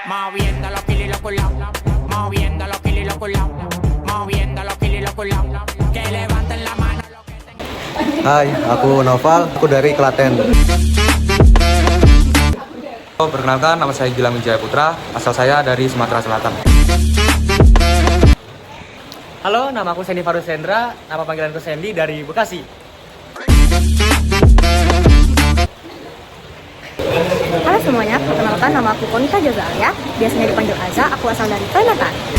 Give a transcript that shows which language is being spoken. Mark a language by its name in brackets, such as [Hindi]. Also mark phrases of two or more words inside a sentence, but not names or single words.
[Spanish] moviendo los kilos y los culaos, moviendo los kilos y los culaos, moviendo los kilos y los culaos, que levanten la mano los que tengan. [Indonesian] Hai, aku Noval, aku dari Klaten. Perkenalkan, nama saya Gilang Wijaya Putra, asal saya dari Sumatera Selatan. Halo, nama aku Sandy Farusendra, nama panggilanku Sandy dari Bekasi. Halo semuanya, perkenalkan nama aku Konita Jazalia, biasanya dipanggil Aza, aku asal dari Kalimantan.